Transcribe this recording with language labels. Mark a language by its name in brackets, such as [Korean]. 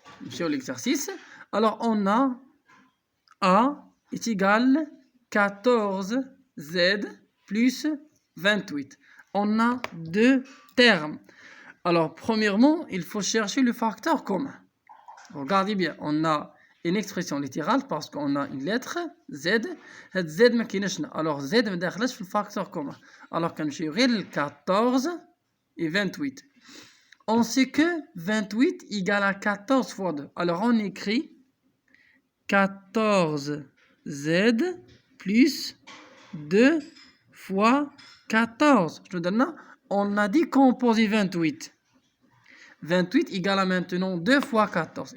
[French] Sur l'exercice, alors, on a A est égal 14Z plus 28. On a deux termes. Alors, premièrement, il faut chercher le facteur commun. Regardez bien, on a une expression littérale parce qu'on a une lettre Z. [Arabic] Z ما كايناش. Alors, Z ما داخلش في الفاكتور commun. Alors, كنمشيو غير ل 14 et 28. [French] On sait que 28 égale à 14 fois 2. Alors, on écrit 14Z plus 2 fois 14. Je te donne. On a dit composer 28. 28 égale à maintenant 2 fois 14.